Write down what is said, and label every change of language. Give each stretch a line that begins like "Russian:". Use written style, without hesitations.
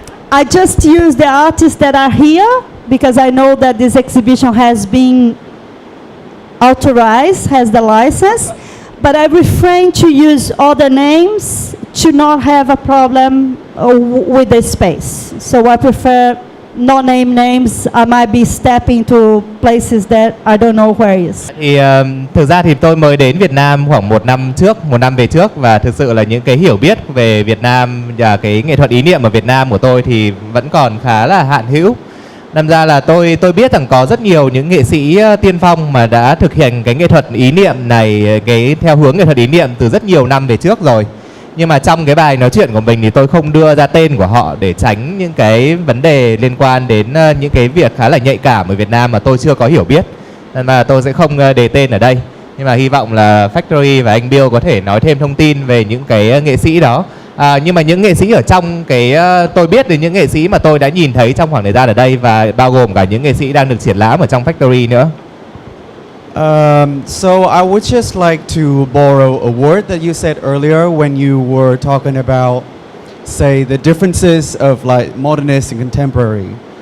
English: I just use the artists that are here because I know that this exhibition has been authorized, has the license, but I refrain to use other names to not have a problem with the space. So I prefer not name names. I might be stepping to places that I don't know where is.
Vietnamese: Thì thực ra thì tôi mới đến Việt Nam khoảng một năm về trước, và thực sự là những cái hiểu biết về Việt Nam và cái nghệ thuật ý niệm ở Việt Nam của tôi thì vẫn còn khá là hạn hữu. Đâm ra là tôi biết rằng có rất nhiều những nghệ sĩ tiên phong mà đã thực hiện cái nghệ thuật ý niệm này, cái theo hướng nghệ thuật ý niệm từ rất nhiều năm về trước rồi. Nhưng mà trong cái bài nói chuyện của mình thì tôi không đưa ra tên của họ để tránh những cái vấn đề liên quan đến những cái việc khá là nhạy cảm ở Việt Nam mà tôi chưa có hiểu biết, nên mà tôi sẽ không đề tên ở đây. Nhưng mà hy vọng là Factory và anh Bill có thể nói thêm thông tin về những cái nghệ sĩ đó. Nhưng mà những nghệ sĩ ở trong cái tôi biết đến những nghệ sĩ mà tôi đã nhìn thấy trong khoảng thời gian ở đây, và bao gồm cả những nghệ sĩ đang được triển lãm ở trong Factory nữa.
English: So I would just like to borrow a word that you said earlier when you were talking about, say, the differences of like modernist and contemporary.